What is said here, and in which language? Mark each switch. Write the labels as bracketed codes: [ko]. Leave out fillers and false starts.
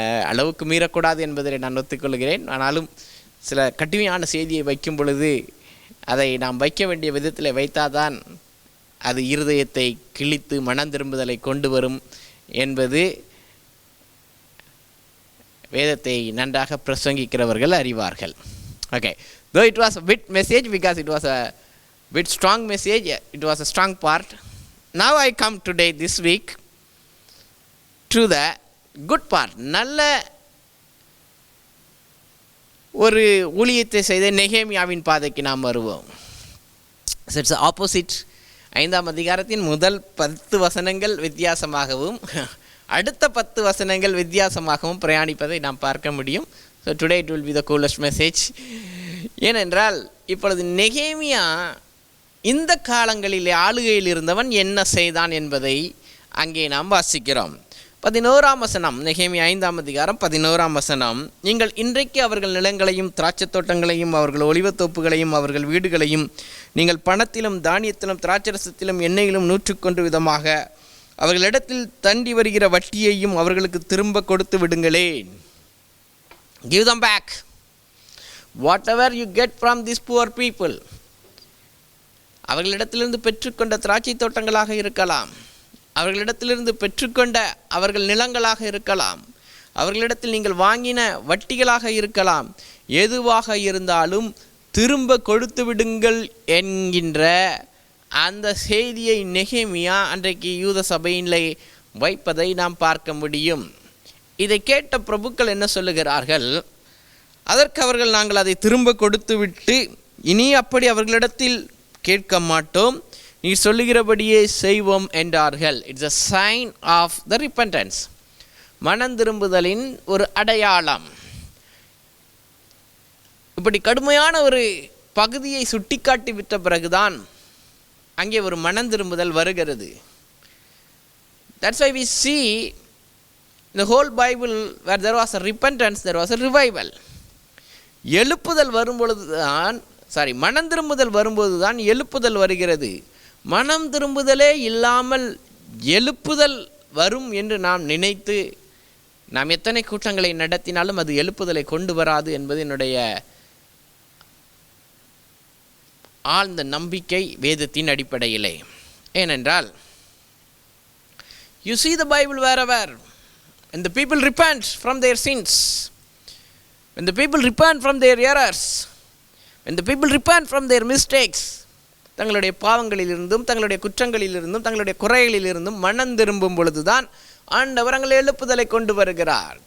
[ta] அளவுக்கு மீறக்கூடாது என்பதை நான் ஒத்துக்கொள்கிறேன். ஆனாலும் சில கடுமையான செய்தியை வைக்கும் பொழுது அதை நாம் வைக்க வேண்டிய விதத்தில் வைத்தாதான் அது இருதயத்தை கிழித்து மனம் திரும்புதலை கொண்டு வரும் என்பது வேதத்தை நன்றாக பிரசங்கிக்கிறவர்கள் அறிவார்கள். [en] Okay, though it was a bit message because it was a bit strong message, it was a strong part. Now I come today, this week, to the good part. [ta] நல்ல ஒரு ஊழியத்தை செய்த நெகேமியாவின் பாதைக்கு நாம் வருவோம். [en] So it's the opposite. [ta] 5ஆம் அதிகாரத்தின் முதல் 10 வசனங்கள் வித்தியாசமாகவும் அடுத்த 10 வசனங்கள் வித்தியாசமாகவும் பிரயாணிப்பதை நாம் பார்க்க முடியும். [en] So today it will be the coolest message. [ta] ஏனென்றால் இப்பொழுது நெகேமியா இந்த காலங்களிலே ஆளுகையில் இருந்தவன் என்ன செய்தான் என்பதை அங்கே நாம் வாசிக்கிறோம். 11ஆம் வசனம், நெகேமியா 5ஆம் அதிகாரம் 11ஆம் வசனம். நீங்கள் இன்றைக்கு அவர்கள் நிலங்களையும் திராட்சை தோட்டங்களையும் அவர்கள் ஒலிவத்தோப்புகளையும் அவர்கள் வீடுகளையும் நீங்கள் பணத்திலும் தானியத்திலும் திராட்சரசத்திலும் எண்ணெயிலும் 101 விதமாக அவர்களிடத்தில் தண்டி வருகிற வட்டியையும் அவர்களுக்கு திரும்ப கொடுத்து விடுங்களேன். [en] Give them back whatever you get from these poor people. [ta] அவர்களிடத்திலிருந்து பெற்றுக்கொண்ட திராட்சை தோட்டங்களாக இருக்கலாம், அவர்களிடத்திலிருந்து பெற்றுக்கொண்ட அவர்கள் நிலங்களாக இருக்கலாம், அவர்களிடத்தில் நீங்கள் வாங்கின வட்டிகளாக இருக்கலாம், எதுவாக இருந்தாலும் திரும்ப கொடுத்து விடுங்கள் என்கின்ற அந்த செய்தியை நெகேமியா அன்றைக்கு யூத சபையிலே வைப்பதை நாம் பார்க்க முடியும். இதை கேட்ட பிரபுக்கள் என்ன சொல்லுகிறார்கள்? அதற்கு அவர்கள், நாங்கள் அதை திரும்ப கொடுத்து விட்டு இனி அப்படி அவர்களிடத்தில் கேட்க மாட்டோம், நீ சொல்லுகிறபடியே செய்வோம் என்றார்கள். [en] it's a sign of the repentance, [ta] மனந்திரும்புதலின் ஒரு அடையாளம். இப்படி கடுமையான ஒரு பகுதியை சுட்டிக்காட்டி விட்ட பிறகுதான் அங்கே ஒரு மனந்திரும்புதல் வருகிறது. [en] That's why we see in the whole Bible where there was a repentance, there was a revival. [ta] எழுப்புதல் வரும்பொழுதுதான், மனம் திரும்புதல் வரும்போது தான் எழுப்புதல் வருகிறது. மனம் திரும்புதலே இல்லாமல் எழுப்புதல் வரும் என்று நாம் நினைத்து நாம் எத்தனை கூட்டங்களை நடத்தினாலும் அது எழுப்புதலை கொண்டு வராது என்பது என்னுடைய ஆழ்ந்த நம்பிக்கை வேதத்தின் அடிப்படையிலே. ஏனென்றால் [en] you see the Bible wherever when the people repent from their sins, when the people repent from their errors, when the people repent from their mistakes, [ta] தங்களுடைய பாவங்களிலிருந்தும் தங்களுடைய குற்றங்களிலிருந்தும் தங்களுடைய குறைகளிலிருந்தும் மனம் திரும்பும் பொழுதுதான் ஆண்டவர் அங்கே எழுப்புதலை கொண்டு வருகிறார்.